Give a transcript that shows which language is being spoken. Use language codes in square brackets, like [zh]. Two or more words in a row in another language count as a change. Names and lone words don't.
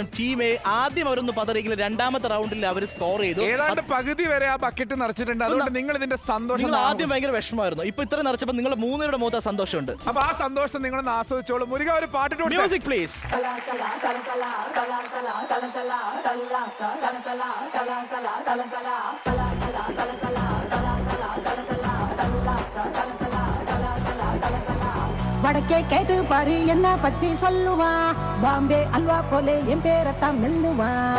[ml] ടീം എ ആദ്യം അവരൊന്ന് പതറിയെങ്കിലും രണ്ടാമത്തെ റൗണ്ടിൽ അവർ സ്കോർ ചെയ്തു. ഏതാണ്ട് പകുതി വരെ ആ ബക്കറ്റ് നിറച്ചിട്ടുണ്ട്. അതുകൊണ്ട് നിങ്ങൾ ഇതിന്റെ സന്തോഷം നിങ്ങൾ ആദ്യം ഭയങ്കര വിഷമമായിരുന്നു. ഇപ്പൊ ഇത്ര നിറച്ചപ്പോ നിങ്ങൾ മൂന്നുപേരുടെ മുഖത്ത് സന്തോഷമുണ്ട്. അപ്പൊ ആ സന്തോഷം നിങ്ങളൊന്ന് ആസ്വദിച്ചോളൂ. മുരുക ഒരു പാട്ടിട്ട് [en] music please. [ta] வடக்கே கேட்டு பாரு என்ன பத்தி சொல்லுவா, பாம்பே அல்வா போலே என் பேரத்தான் மெல்லுவா.